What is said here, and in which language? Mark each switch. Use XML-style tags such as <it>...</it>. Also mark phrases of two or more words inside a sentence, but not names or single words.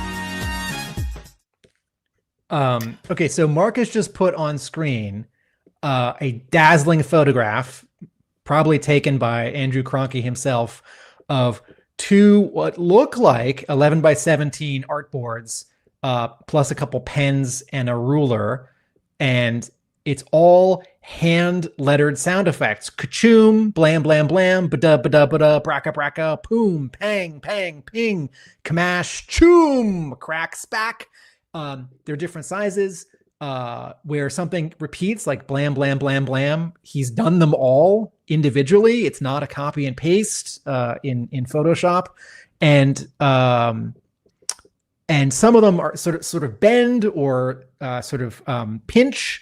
<en>Okay, so Marcus just put on screen a dazzling photograph, probably taken by Andrew Krahnke himself, of two what look like 11 by 17 artboards, plus a couple pens and a ruler, and it's all hand lettered sound effects. Ka-choom, blam, blam, blam, ba-da, ba-da, ba-da, braka, braka, poom, pang, pang, ping, kamash, choom, crack, spack. They're different sizes, where something repeats like blam, blam, blam, blam. He's done them all individually. It's not a copy and paste in Photoshop. And some of them are sort of bend or pinch.</en>